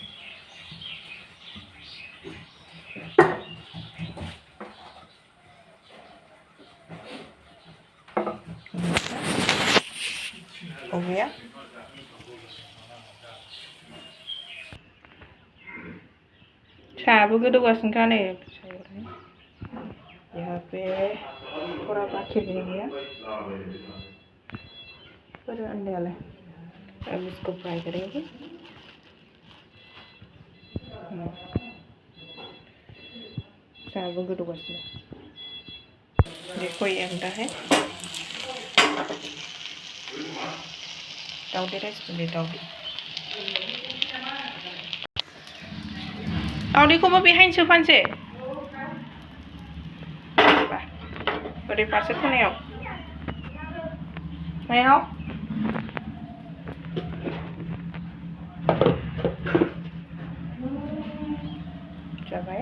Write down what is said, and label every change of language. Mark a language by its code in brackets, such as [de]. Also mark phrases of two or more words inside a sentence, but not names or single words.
[hi] हो गया। [brx] साहाबो गोदौगासिनोखा नै [hi] यहाँ पे थोड़ा बाकी रह गया पर अंडे वाला अब इसको फ्राई करेंगे। [brx] साहाबो गोदौगासिनो। [hi] देखो ये अंडा है। [brx] दाउदै राइसखौ दे दाउदैखौबो बेहायनो सोफानोसै ओरै फारसे खनायाव मायाव जाबाय।